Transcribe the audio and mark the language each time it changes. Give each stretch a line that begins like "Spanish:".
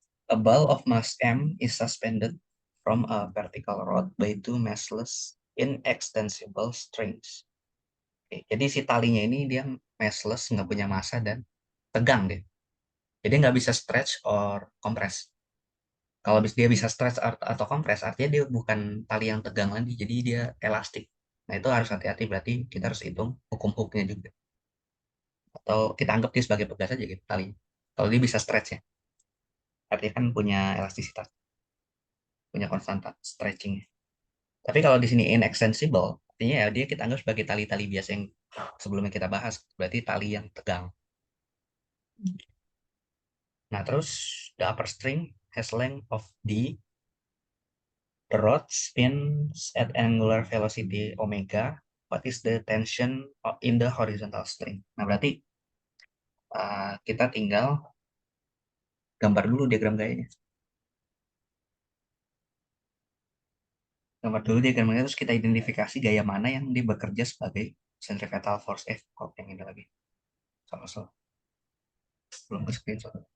English: A ball of mass M is suspended from a vertical rod by two massless inextensible strings.
Indonesian: Oke, jadi si talinya ini dia massless, nggak punya massa dan tegang deh. Jadi nggak bisa
English: stretch or compress.
Indonesian: Kalau dia bisa stretch atau compress, artinya dia bukan tali yang tegang lagi, jadi dia elastik. Nah itu harus hati-hati, berarti kita harus hitung hukum hooknya juga. Atau kita anggap dia sebagai pegas aja gitu tali. Kalau dia bisa stretch ya, artinya kan punya elastisitas, punya konstanta stretching. Tapi kalau di sini inextensible, artinya ya dia kita anggap sebagai tali-tali biasa yang sebelumnya kita bahas, berarti tali yang tegang. Nah, terus
English: the upper string has length of D, the rod spins at angular velocity omega. What is the tension in the horizontal string?
Indonesian: Nah, berarti kita tinggal gambar dulu diagram gayanya. Gambar dulu diagram gaya, terus kita identifikasi gaya mana yang dia bekerja sebagai centripetal force. Kok yang ini lagi. Salah. Belum ke screenshot.